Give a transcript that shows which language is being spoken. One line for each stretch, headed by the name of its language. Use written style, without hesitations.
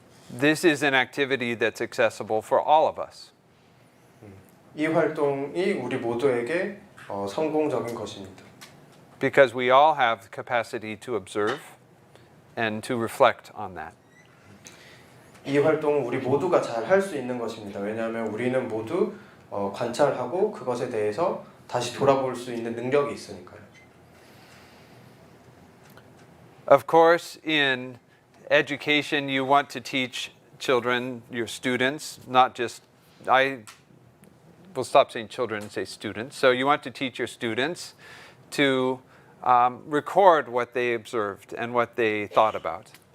English: This is an activity that's accessible for all of us.
Korean: 이 활동이 우리 모두에게 성공적인 것입니다.
English: Because we all have the capacity to observe and to reflect on that.
Korean: 이 활동은 우리 모두가 잘 할 수 있는 것입니다. 왜냐하면 우리는 모두 관찰하고 그것에 대해서 다시 돌아볼 수 있는 능력이 있으니까요.
English: Of course, in education, you want to teach children, your students, not just, I will stop saying children and say students. So you want to teach your students to record what they observed and what they thought about.